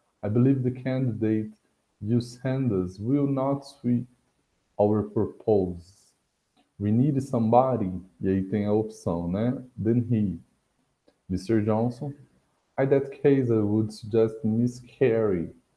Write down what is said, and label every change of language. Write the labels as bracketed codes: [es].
[en] I believe the candidate you send us will not suit our purpose. We need somebody, [pt] e aí tem a opção, né? [en] Then he. Mr. Johnson, in that case, I would suggest Miss Carey.